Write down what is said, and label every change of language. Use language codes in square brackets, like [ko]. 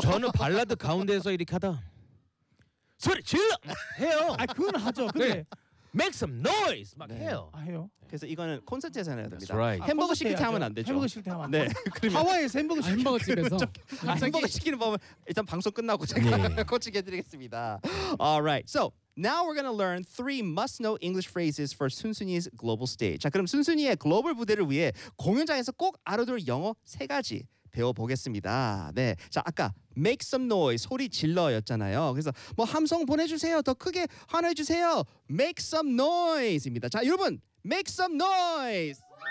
[ko] 저는 발라드 가운데서 이렇게 하다 소리 질러 해요. 아 그건 하죠. 근데 네. [en] make some noise [ko] 막 네. 해요. 아 해요. 그래서 이거는 콘서트에서 해야 됩니다. [en] That's right. [ko] 햄버거 시킬 때 하면 안 되죠. 햄버거 시킬 때 하면 안 돼. 그러면 하와이에서 햄버거 시킬 햄버거 집에서 햄버거 시키는 법은 일단 방송 끝나고 제가 네. 코칭해 드리겠습니다. [en] Alright, so now we're gonna learn three must-know English phrases for 순순이's global stage. [ko] 자 그럼 순순이의 글로벌 무대를 위해 공연장에서 꼭 알아둘 영어 세 가지. 배워보겠습니다. 네, 자 아까 [en] make some noise [ko] 소리 질러였잖아요. 그래서 뭐 함성 보내주세요. 더 크게 환호해 주세요. [en] make some noise [ko] 입니다. 자 여러분 [en] make some noise.